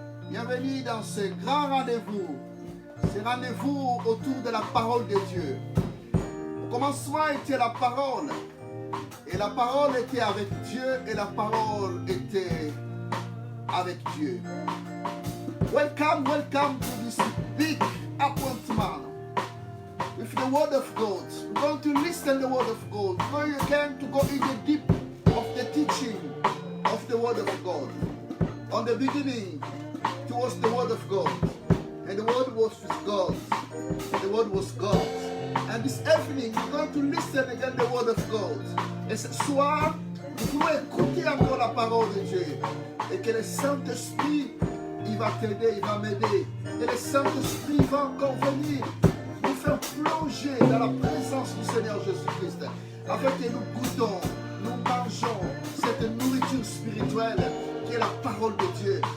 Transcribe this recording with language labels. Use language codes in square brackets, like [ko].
[fr] Bienvenue dans ce grand rendez-vous. Ce rendez-vous autour de la parole de Dieu. Au commencement était la parole. Et la parole était avec Dieu et la parole était avec Dieu. [en] Welcome, welcome to this big appointment with the word of God. We're going to listen to the word of God. We're going to go in the deep of the teaching of the word of God. On the beginning, it was the word of God. And the word was with God. The word was God. And this evening, we're going to listen again the word of God. [fr] Et ce soir, nous pouvons écouter encore la parole de Dieu. Et que le Saint-Esprit, il va t'aider, il va m'aider. Et le Saint-Esprit va encore venir nous faire plonger dans la présence du Seigneur Jésus-Christ. Afin que nous goûtons, nous mangeons cette nourriture spirituelle qui est la parole de Dieu.